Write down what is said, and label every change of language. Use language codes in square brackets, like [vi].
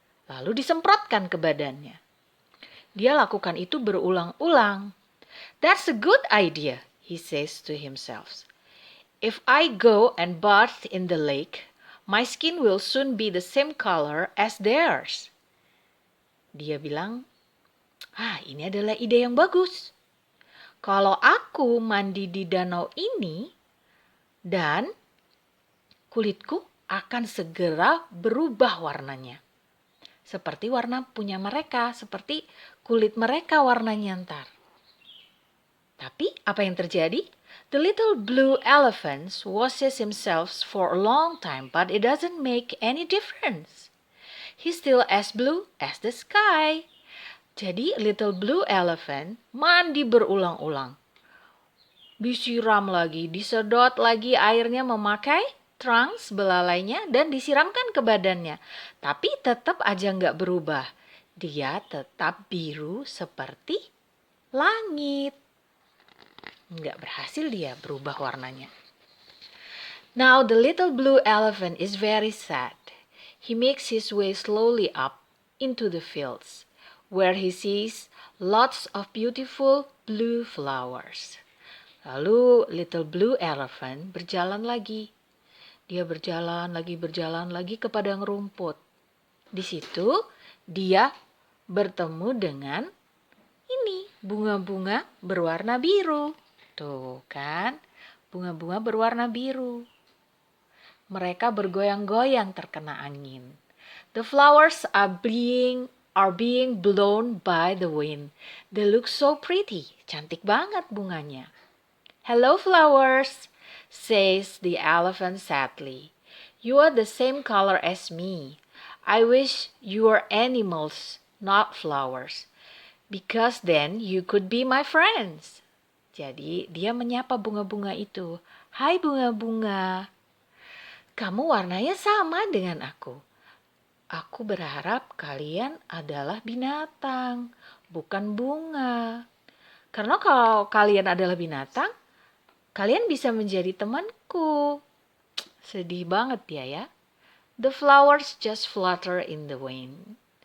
[id] Lalu disemprotkan ke badannya. Dia lakukan itu berulang-ulang. [en] That's a good idea, he says to himself. If I go and bathe in the lake, my skin will soon be the same color as theirs. [id] Dia bilang, ini adalah ide yang bagus. Kalau aku mandi di danau ini, dan kulitku akan segera berubah warnanya. Seperti warna punya mereka, seperti kulit mereka warnanya ntar. Tapi apa yang terjadi? [en] The little blue elephant washes himself for a long time, but it doesn't make any difference. He's still as blue as the sky. [id] Jadi little blue elephant mandi berulang-ulang. Disiram lagi, disedot lagi airnya memakai trunks belalainya dan disiramkan ke badannya. Tapi tetap aja nggak berubah. Dia tetap biru seperti langit. Nggak berhasil dia berubah warnanya. [en] Now the little blue elephant is very sad. He makes his way slowly up into the fields, where he sees lots of beautiful blue flowers. [id] Lalu little blue elephant berjalan lagi. Dia berjalan lagi ke padang rumput. Di situ dia bertemu dengan ini, bunga-bunga berwarna biru. Tuh kan, bunga-bunga berwarna biru. Mereka bergoyang-goyang terkena angin. [en] The flowers are being blown by the wind. They look so pretty. [id] Cantik banget bunganya. [en] Hello flowers, says the elephant sadly. You are the same color as me. I wish you were animals, not flowers, because then you could be my friends. [id] Jadi dia menyapa bunga-bunga itu. Hai bunga-bunga, kamu warnanya sama dengan aku. Aku berharap kalian adalah binatang, bukan bunga. Karena kalau kalian adalah binatang, kalian bisa menjadi temanku. Sedih banget dia ya. [en] The flowers just flutter in the wind.